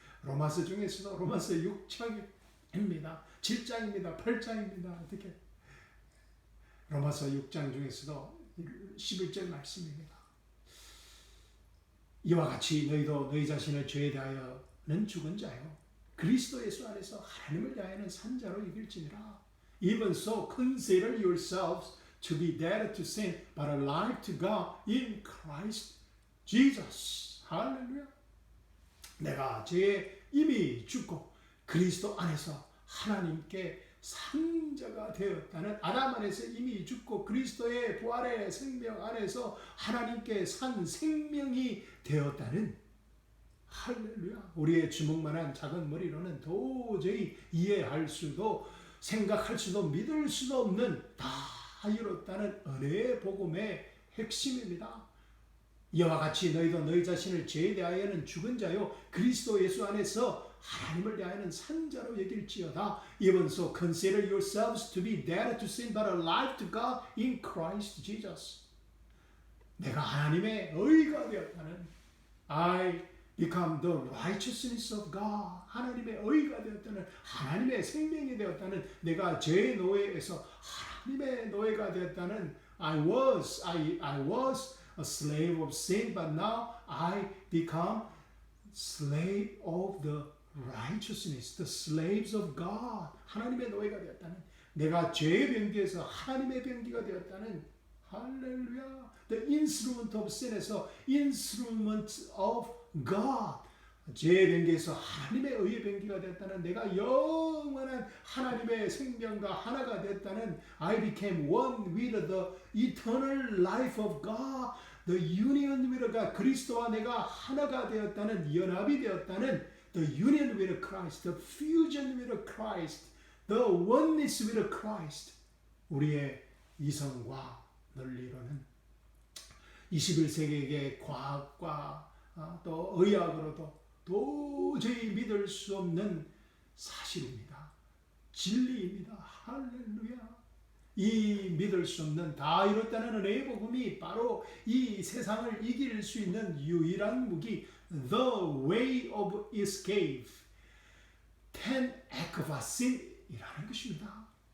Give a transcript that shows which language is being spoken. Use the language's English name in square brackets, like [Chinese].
[Korean] 로마서 중에서도 로마서 6장입니다. 7장입니다. 8장입니다. 어떻게? 로마서 6장 중에서도 11절 말씀입니다. 이와 같이 너희도 너희 자신을 죄에 대하여는 죽은 자요 그리스도 예수 안에서 하나님을 대하여는 산 자로 이길지니라. [English] Even so consider yourselves to be dead to sin, but alive to God in Christ Jesus. [Korean] 할렐루야. 내가 죄에 이미 죽고 그리스도 안에서 하나님께 산 자가 되었다는, 아담 안에서 이미 죽고 그리스도의 부활의 생명 안에서 하나님께 산 생명이 되었다는, 할렐루야. 우리의 주먹만한 작은 머리로는 도저히 이해할 수도 생각할 수도 믿을 수도 없는 다 이뤘다는 은혜의 복음의 핵심입니다. 이와 같이 너희도 너희 자신을 죄에 대하여는 죽은 자요 그리스도 예수 안에서 하나님을 대하여는 산 자로 여길지어다. [English] Even so consider yourselves to be dead to sin but alive to God in Christ Jesus. [Korean] 내가 하나님의 의가 되었다는, [English] I become the righteousness of God. [Korean] 하나님의 의가 되었다는, 하나님의 생명이 되었다는, 내가 죄의 노예에서 하나님의 노예가 되었다는, [English] I was a slave of sin, but now I become slave of the righteousness, the slaves of God. [Korean] 하나님의 노예가 되었다는, 내가 죄의 병기에서 하나님의 병기가 되었다는, 할렐루야. [English] The instrument of sin에서 instrument of God. [Korean] 죄의 병기에서 하나님의 의의 병기가 되었다는, 내가 영원한 하나님의 생명과 하나가 되었다는, [English] I became one with the eternal life of God. The union with God. [Korean] 그리스도와 내가 하나가 되었다는, 연합이 되었다는, [English] the union with Christ, the fusion with Christ, the oneness with Christ. [Korean] 우리의 이성과 논리로는 21세기의 과학과 또 의학으로도 도저히 믿을 수 없는 사실입니다. 진리입니다. 할렐루야. 이 믿을 수 없는 다 이뤘다는 은혜의 복음이 바로 이 세상을 이길 수 있는 유일한 무기, [English] The Way of Escape, [Korean] ten ekvasin이라는 것입니다.